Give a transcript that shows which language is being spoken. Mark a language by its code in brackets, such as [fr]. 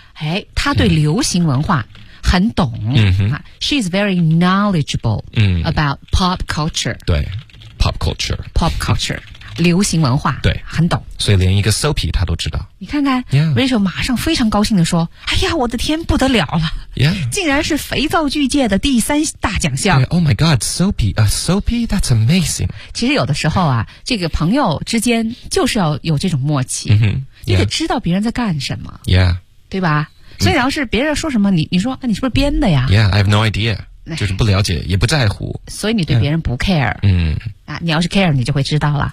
[zh] 哎，他对流行文化很懂、 [en] She's very knowledgeable、about pop culture [zh] 对 pop culture pop culture 流行文化对很懂所以连一个 soapy 他都知道你看看、 [en] yeah. [zh] Rachel 马上非常高兴地说哎呀我的天不得了了、 [en] yeah. [zh] 竟然是肥皂剧界的第三大奖项 [en] yeah, Oh my god soapy soapy that's amazing [zh] 其实有的时候啊这个朋友之间就是要有这种默契、 [en] yeah. [zh] 你得知道别人在干什么、 [en] yeah. [zh] 对吧所以要是别人说什么你说、啊、你是不是编的呀 [en] Yeah, I have no idea [zh] 就是不了解也不在乎所以你对别人不 care、 [en] yeah. [zh] 啊，你要是 care 你就会知道了